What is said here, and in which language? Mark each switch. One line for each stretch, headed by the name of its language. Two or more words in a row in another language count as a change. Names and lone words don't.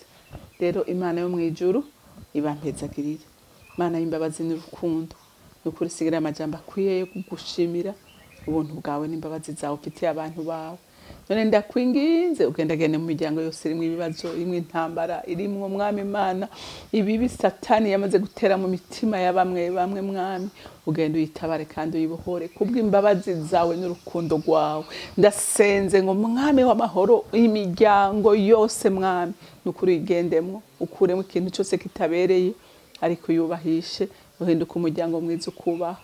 Rundi: Rero Imana yo mwijuru ibampezagirire, Imana y'imbabazi n'urukundo, nukuri sigira amajambo akwiye yo kugushimira ubuntu bwawe n'imbabazi zawe ufitiye abantu bawe. None ndakwinginze ugendagende mu miryango yose irimwo ibibazo, irimwo intambara, irimwo mwami Imana ibibi Satani yamaze gutera mu mitima ya bamwe mwami, ugenda uyitabare kandi uyibohore kubw'imbabazi zawe n'urukundo rwawe. Ndasenze ngo mwami w'amahoro, imiryango yose mwami nukuri igendemwo, ukuremo ikintu cyose kitabereye, ariko yubahishe, uhinduka umuryango mwiza ukubaha.